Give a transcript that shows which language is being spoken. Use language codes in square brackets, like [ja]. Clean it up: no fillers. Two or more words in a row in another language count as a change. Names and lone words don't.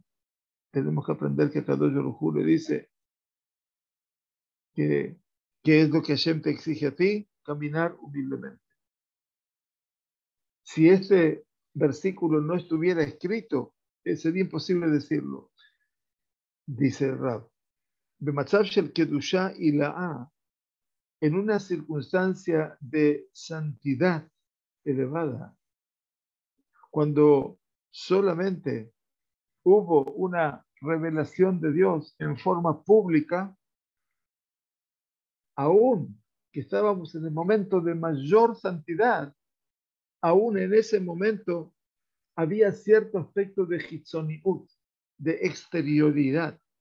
[es] Tenemos que aprender que [he] קדוש ברוך הוא [es] le dice que ¿qué es lo que Hashem te exige a ti? Caminar humildemente. Si este versículo no estuviera escrito, sería imposible decirlo. Dice el Rab. [he] במצב של קדושה עילאה, [es] en una circunstancia de santidad elevada, cuando solamente hubo una revelación de Dios en forma pública, aún que estábamos en el momento de mayor santidad, aún en ese momento había cierto aspecto de hitzoniut, de exterioridad.